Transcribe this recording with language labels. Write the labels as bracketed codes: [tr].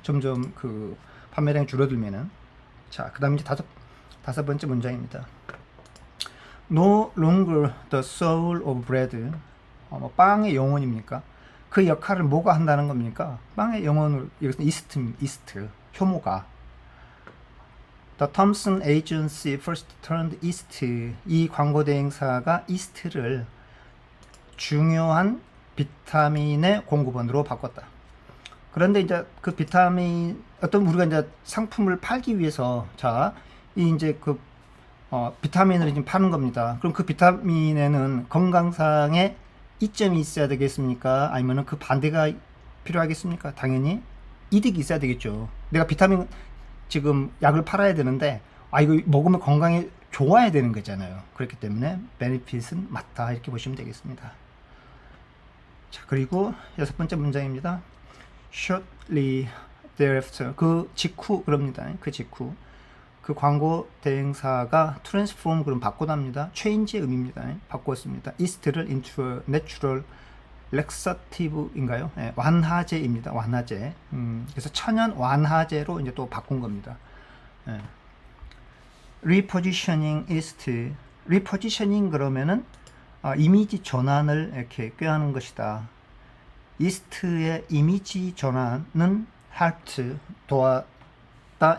[ko] 점점 그 판매량이 줄어들면은. 자, 그다음에 이제 다섯 번째 문장입니다. [en] No longer the soul of bread. [ko] 빵의 영혼입니까? 그 역할을 뭐가 한다는 겁니까? 빵의 영혼을 여기서 이스트 효모가. [en] The Thompson Agency first turned east. [ko] 이 광고 대행사가 이스트를 중요한 비타민의 공급원으로 바꿨다. 그런데 이제 그 비타민 어떤 우리가 이제 상품을 팔기 위해서 이 이제 그 비타민을 지금 파는 겁니다. 그럼 그 비타민에는 건강상의 이점이 있어야 되겠습니까? 아니면은 그 반대가 필요하겠습니까? 당연히 이득이 있어야 되겠죠. 내가 비타민 지금 약을 팔아야 되는데 이거 먹으면 건강에 좋아야 되는 거잖아요. 그렇기 때문에 베네핏은 맞다 이렇게 보시면 되겠습니다. 자, 그리고 여섯 번째 문장입니다. [en] Shortly thereafter, [ko] 그 직후 그럽니다. 그 직후 그 광고 대행사가 transform 그럼 바꿔답니다. change의 의미입니다. 바꿨습니다. [en] east를 into a natural laxative인가요? [ko] 네, 완화제입니다. 완화제. 그래서 천연 완화제로 이제 또 바꾼 겁니다. [en] 네. repositioning east. [ko] repositioning 그러면은 이미지 전환을 이렇게 꾀하는 것이다. 이스트의 이미지 전환은 helped 도왔다.